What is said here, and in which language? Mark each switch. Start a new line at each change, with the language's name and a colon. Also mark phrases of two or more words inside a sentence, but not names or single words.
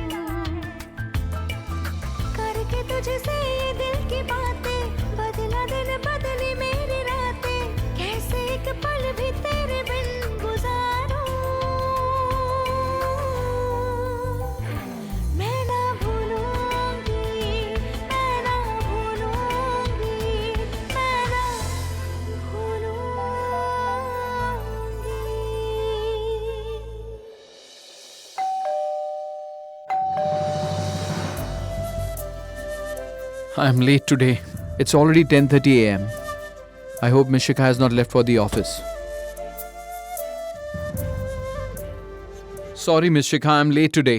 Hindi: करके तुझसे ये दिल की बातें, बदला दिन बदली मेरी रातें, कैसे एक पल भी तेरे बिन गुजारूं, मैं ना भूलूंगी, मैं ना भूलूंगी, मैं ना भूलूंगी.
English: I'm late today. It's already 10:30 a.m. I hope Miss Shikha has not left for the office. Sorry, Miss Shikha, I'm late today.